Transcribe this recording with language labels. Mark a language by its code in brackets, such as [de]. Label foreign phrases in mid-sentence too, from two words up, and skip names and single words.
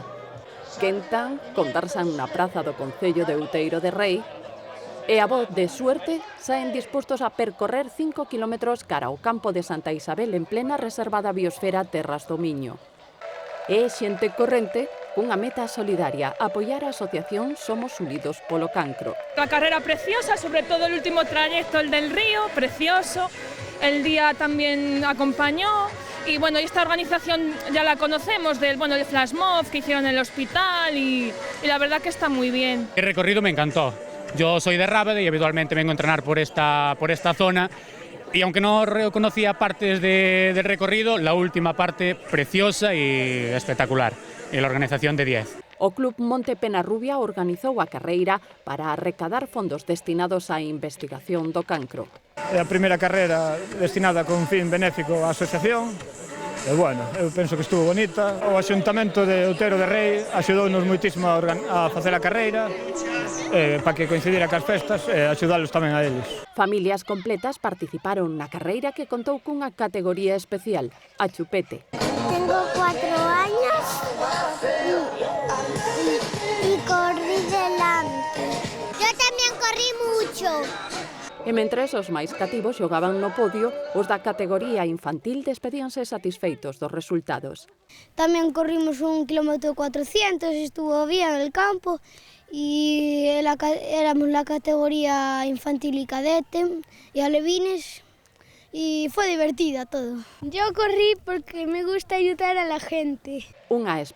[gl] Quentan, conversan na praza do Concello de Outeiro de Rei e a voz de suerte saen dispostos a percorrer 5 kilómetros cara ao campo de Santa Isabel en plena reserva da biosfera Terras do Miño. É xente corrente cunha meta solidaria, apoiar a asociación Somos Unidos polo Cancro. [es] La carrera preciosa, sobre todo el último trayecto, el del río, precioso. El día también acompañó. Y bueno, esta organización ya la conocemos, del Flash Mob que hicieron en el hospital y la verdad que está muy bien. El recorrido me encantó. Yo soy de Rábade y habitualmente vengo a entrenar por esta zona. Y aunque no reconocía partes del recorrido, la última parte preciosa y espectacular, en la organización de 10. [gl] O Club Monte Penarrubia organizou a carreira para arrecadar fondos destinados á investigación do cancro. É a primeira carreira destinada con fin benéfico á asociación. E, bueno, eu penso que estuvo bonita. O Axuntamento de Outeiro de Rei axudounos moitísimo a facer a carreira para que coincidira cas festas e axudalos tamén a eles. Familias completas participaron na carreira que contou cunha categoría especial, a chupete. [es] Tengo 4 años y corrí delante. Yo también corrí mucho. [gl] E mentres os máis cativos xogaban no podio, os da categoría infantil despedíanse satisfeitos dos resultados. [es] También corrimos 1 kilómetro 400, estuvo bien el campo y éramos la categoría infantil y cadete y alevines y fue divertida todo. Yo corrí porque me gusta ayudar a la gente.